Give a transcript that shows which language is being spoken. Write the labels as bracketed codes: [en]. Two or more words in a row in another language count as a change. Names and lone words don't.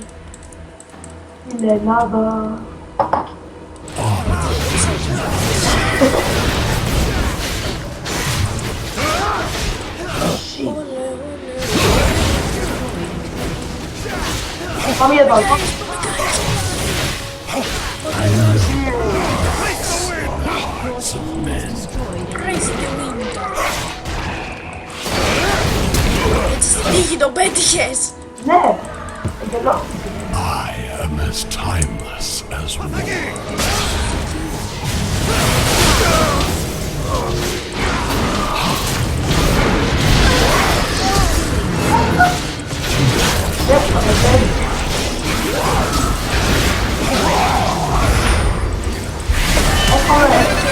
[el] Στην Ελλάδα. Πάμε για το άλλο. [en] Crazy the wind. [el] Έτσι στην τύχη τον πέτυχες. Ναι. Εντελώς. [en] I am as timeless as war. [el] Εύκολα, τέλει. Εύκολα.